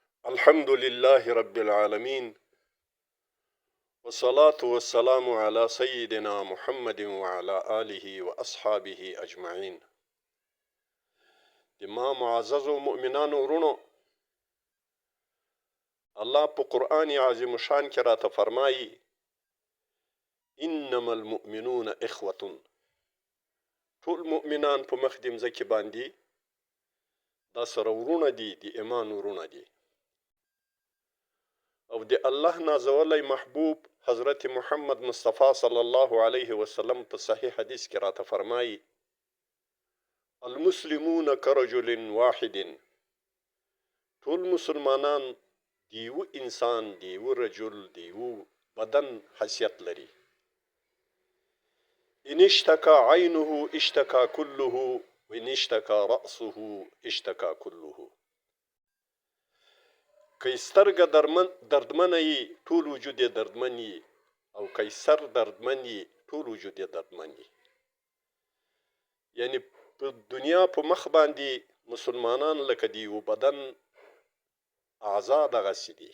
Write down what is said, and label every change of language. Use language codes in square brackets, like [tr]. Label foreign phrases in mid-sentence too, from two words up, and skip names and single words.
[ar] الحمد لله رب العالمين والصلاة والسلام على سيدنا محمد وعلى آله وأصحابه أجمعين. [ps] ما معزز مؤمنان ورونو، الله په قرآن عظیم شان کې راته فرمایي [ar] انما المؤمنون اخوة. [ps] ټول مؤمنان په مخ د مځکې باندې دا سره ورونه دي، د ایمان ورونه دي. او د الله نازولی محبوب حضرت محمد مصطفی [ar] صلی الله علیه وسلم [ps] په صحیح حدیث کې راته فرمایي [ar] المسلمون کرجل واحد. [ps] ټول مسلمانان دیو انسان، دیو رجل، دیو بدن حیثیت لري. [ar] ان اشتکا عینه اشتکا كله وان اشتکا رأسه اشتکا كله. [ps] که سترګه دردمنه یي ټول وجود یې دردمن یي، او که سر دردمن یي ټول وجود یې دردمن یي. یعنی په دنیا په مخ باندې مسلمانان لکه د یو بدن اعضا دغسې دي.